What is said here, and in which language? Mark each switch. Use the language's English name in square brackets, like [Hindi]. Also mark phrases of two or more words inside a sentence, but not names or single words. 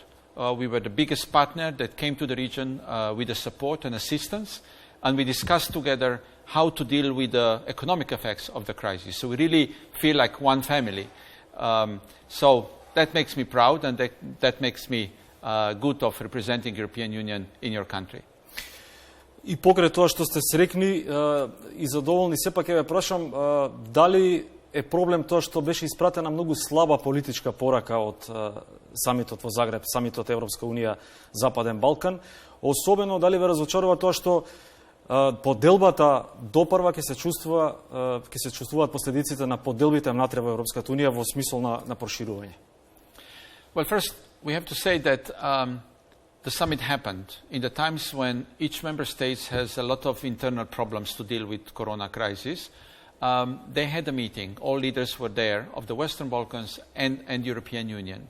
[English] We were the biggest partner that came to the region with the support and assistance, and we discussed together how to deal with the economic effects of the crisis. So we really feel like one family. So that makes me proud, and that makes me good of representing European Union in your country. [Macedonian] И покрај тоа што сте срекни и задоволни, сепак ќе ве прашам дали е проблем тоа што беше испратена многу слаба политичка порака од самитот во Загреб, самитот Европска унија Западен Балкан, особено дали ве разочарува тоа што поделбата допрва ќе се чувствуваат последиците на поделбите внатре во Европската унија во смисол на проширување. [English] Well, first we have to say that the summit happened in the times when each member state has a lot of internal problems to deal with corona crisis. They had a meeting. All leaders were there of the Western Balkans and European Union.